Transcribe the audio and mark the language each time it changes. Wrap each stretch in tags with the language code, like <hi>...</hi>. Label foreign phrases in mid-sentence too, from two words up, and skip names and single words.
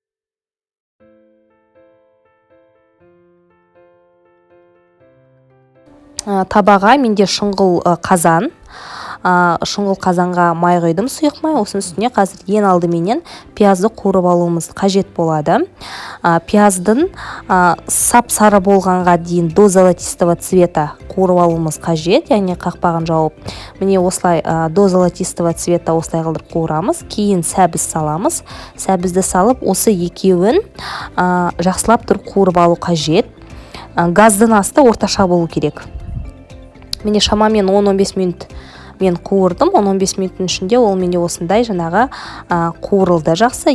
<kk>Табаға менде шұңғыл қазанға май құйдым, сұйық май. Осының үстіне қазір ең алдыменен пиязды қуырып алуымыз қажет болады. Пияздың сап-сары болғанға дейін</kk> <ru>до золотистого цвета</ru> <kk>қуырып алуымыз қажет, яғни қақпағын жауып. Міне осылай</kk> <ru>до золотистого цвета</ru> <kk>осылай қылдырып қуырамыз. Кейін сәбіз саламыз. Сәбізді салып, осы екеуін жақсылап тұрып қуырып алу қажет. Газдың асты орташа болу керек. Менде шамамен 10-15 минут мен қуырдым. 10-15 минуттың ішінде ол менде осындай жаңағы қуырылды жақсы.</kk>